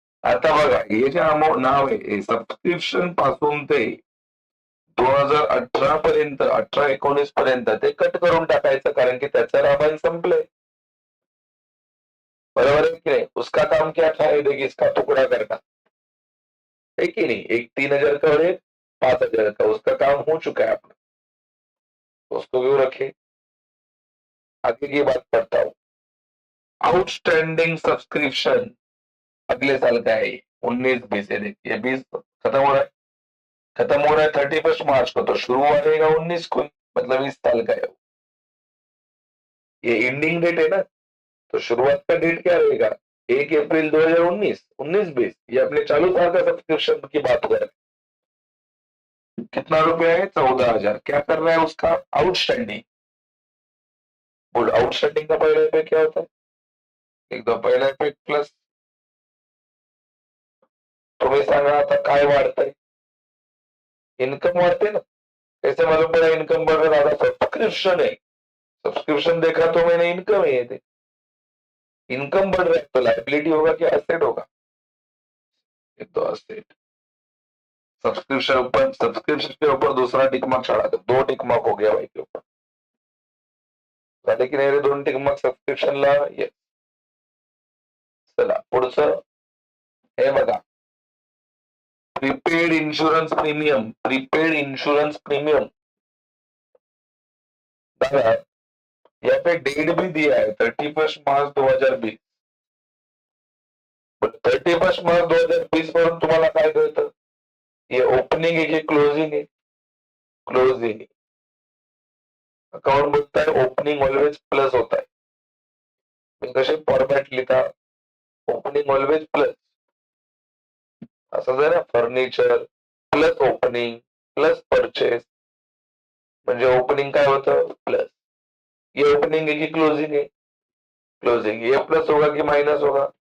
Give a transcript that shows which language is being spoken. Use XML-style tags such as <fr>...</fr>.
<mr>आता बघा हे जे अमाऊंट नाव आहे सबस्क्रिप्शन पासून ते 2018 पर्यंत, 18-19 पर्यंत ते कट करून टाकायचं, कारण की त्याचं रामायण संपलंय,</mr> <hi>बराबर है कि नहीं. उसका काम क्या था, देखिए इसका टुकड़ा करना है कि नहीं, एक 3,000 का और एक 5,000 का, उसका काम हो चुका है अपना, उसको क्यों रखे. आगे की बात करता हूं, आउटस्टैंडिंग सब्सक्रिप्शन अगले साल का है 19-20 है, देखिए 20 खत्म हो रहा है, खत्म हो रहा है 31 मार्च को, तो शुरू हो रहेगा 19 को, मतलब इस साल का है. ये एंडिंग डेट है ना, तो शुरुआत का डेट क्या रहेगा, 1 अप्रैल 2019, 19-20, ये अपने चालू साल का सब्सक्रिप्शन की बात कर रहे हैं। कितना रुपया है? 14,000। क्या कर रहा है उसका? आउटस्टैंडिंग। बोल, आउटस्टैंडिंग का पहला इफेक्ट क्या होता है?</hi> <mr>एकदम पहला इफेक्ट प्लस, तुम्ही सांगा आता काय वाढतंय? इनकम वाढते ना.</mr> <hi>कैसे मालूम पड़ा इनकम बढ़ रहा था? सब्सक्रिप्शन है, सब्सक्रिप्शन देखा तो मैंने इनकम है ये, इनकम बढ़ रहा है तो लाइबिलिटी होगा कि एसेट होगा? ये तो एसेट। सब्सक्रिप्शन के ऊपर दूसरा टिक मार्क चढ़ा दो, 2 टिक मार्क हो गया भाई के ऊपर.</hi> <mr>झाले की नाही रे 2 टिक मार्क सबस्क्रिप्शनला? येस. चला पुढचं हे बघा, prepaid insurance premium.</mr> <hi>Prepaid insurance premium दादा, यहाँ पे डेट भी दिया है 31 मार्च 2020.</hi> <mr>31 मार्च 2020 वरून तुम्हाला काय कळतं? ये ओपनिंग आहे की क्लोजिंग आहे?</mr> <en>Closing.</en> <hi>अकाउंट बोलता है ओपनिंग ऑलवेज प्लस होता है.</hi> <mr>कसे फॉर्मॅट लिहिता? Opening always plus. असं आहे ना, furniture plus opening plus purchase, म्हणजे ओपनिंग काय होतं?</mr> <en>Plus.</en> <hi>ये ओपनिंग है कि क्लोजिंग है? क्लोजिंग. ये प्लस होगा कि माइनस होगा?</hi>